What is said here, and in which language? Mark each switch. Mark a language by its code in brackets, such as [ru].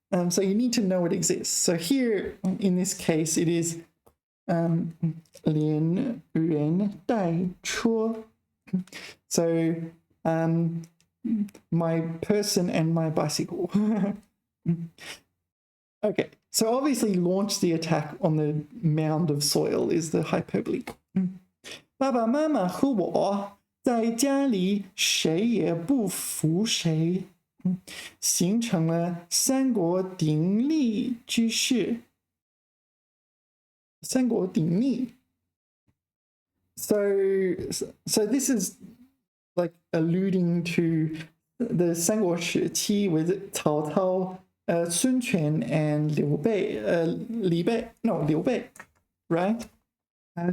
[en] So you need to know it exists. So here, in this case, it is [zh] 连人带车. [en] So my person and my bicycle. Okay, so obviously launch the attack on the mound of soil is the hyperbole. [zh] 爸爸妈妈和我在家里谁也不服谁，形成了三国鼎立之势。三国鼎立。 [en] So this is like alluding to the 三国时期 with 曹操, Sun Quan and Liu Bei, Liu Bei, right?